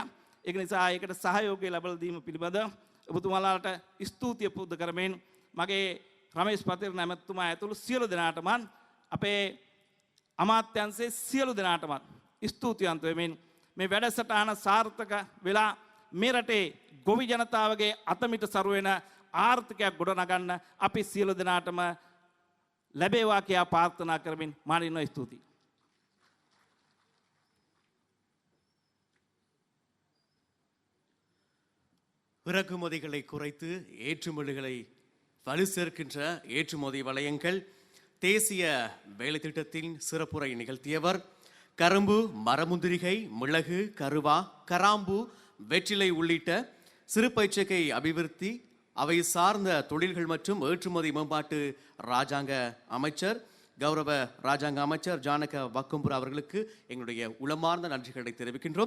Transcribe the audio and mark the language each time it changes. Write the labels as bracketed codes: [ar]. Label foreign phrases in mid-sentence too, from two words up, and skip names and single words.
[si] ඒක නිසා ඒකට සහයෝගය ලැබලා දීම පිළිබඳ ඔබතුමාලාට ස්තුතිය පුද කරමින් මගේ රමේෂ් පතිරණ ඇමතුමා ඇතුළු සියලු දෙනාටම අපේ අමාත්‍යංශයේ සියලු දෙනාටම ස්තුතිවන්ත වෙමින් මේ වැඩසටහන සාර්ථක වෙලා මේ රටේ ගොවි ජනතාවගේ අතමිට සරු වෙන ආර්ථිකයක් ගොඩනගන්න අපි සියලු දෙනාටම ලැබේවා කියා ප්‍රාර්ථනා කරමින් මානිනවා ස්තුතියි. [ta] இறக்குமதிகளை குறைத்து ஏற்றுமதிகளை வலு சேர்க்கின்ற ஏற்றுமதி வலயங்கள் தேசிய வேலை திட்டத்தின் சிறப்புரை நிகழ்த்தியவர் கரும்பு, மரமுந்திரிகை, மிளகு, கருவா, கராம்பு, வெற்றிலை உள்ளிட்ட சிறுபயிற்சிகை அபிவிருத்தி அவை சார்ந்த தொழில்கள் மற்றும் ஏற்றுமதி மேம்பாட்டு ராஜாங்க அமைச்சர் கௌரவ ராஜாங்க அமைச்சர் ஜானக வக்கும்புரா அவர்களுக்கு எங்களுடைய உளமார்ந்த நன்றிகளை தெரிவிக்கின்றோம்.